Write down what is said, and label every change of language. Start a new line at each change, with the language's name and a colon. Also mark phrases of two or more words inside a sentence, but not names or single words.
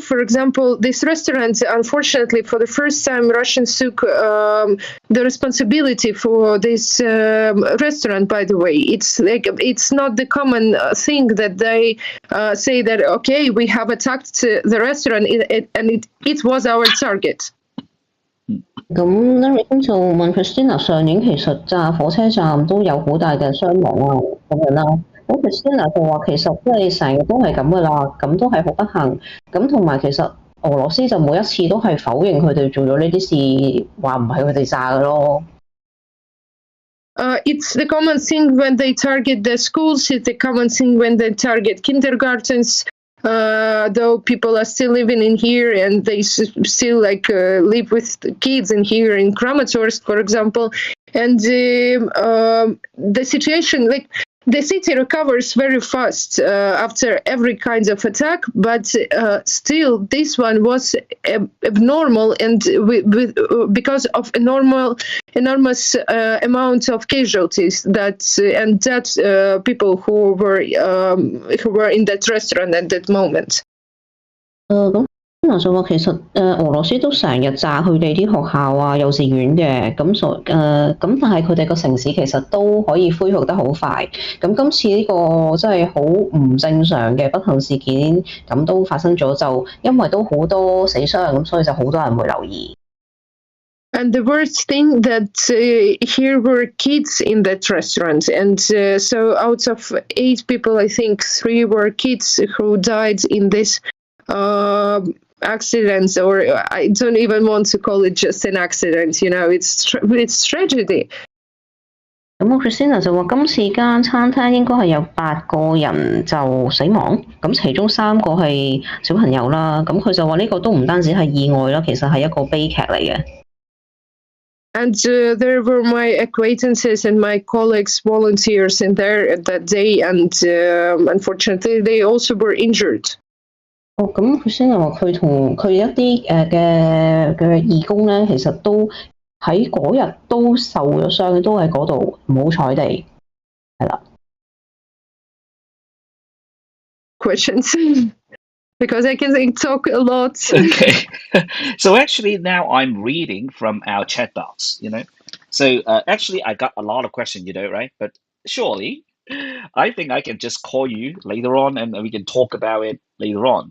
English: For example, this restaurant, unfortunately, for the first time, Russians took the responsibility for this restaurant, by the way. It's not the common thing that they say that, okay, we have attacked the restaurant and it was our target.
Cantonese: 咁 Larry 就問 Kristina 上年其實炸火車站都有好大嘅傷亡啊，咁樣啦。咁 Kristina 就話其實即係成日都係咁噶啦，咁都係好不幸。咁同埋其實俄羅斯就每一次都係否認佢哋做咗呢啲事，話唔係佢哋炸嘅咯。
English: It's the common thing when they target the schools. It's the common thing when they target kindergartens. Though people are still living in here and they still live with kids in here in Kramatorsk, for example, and the situation the city recovers very fast after every kind of attack, but still this one was abnormal, and because of enormous amount of casualties that people who were in that restaurant at that moment.
Cantonese: 咁就話其實俄羅斯都成日炸佢哋啲學校啊、幼稚園嘅，咁但係佢哋個城市其實都可以恢復得好快。咁今次呢個真係好唔正常嘅不幸事件，咁都發生咗，就因為都好多死傷，咁所以就好多人會留意。
English: And the worst thing that here were kids in that restaurant, and so out of 8 people, I think 3 were kids who died in this accidents, or I don't even want to call it just an accident. It's tragedy.
Cantonese: 咁Kristina 就話今次間餐廳應該係有8個人就死亡，咁其中3個係小朋友啦。咁佢就話呢個都唔單止係意外啦，其實係一個悲劇嚟嘅。
English: And there were my acquaintances and my colleagues, volunteers in there at that day, and unfortunately they also were injured.
Cantonese: 咁Kristina話佢同佢一啲嘅義工咧，其實都喺嗰日都受咗傷，都喺嗰度唔好彩地，係啦。
English: Questions? Because I can talk a lot. Okay. So actually now I'm reading from our chat box, So actually I got a lot of questions, right? But surely I think I can just call you later on and we can talk about it later on.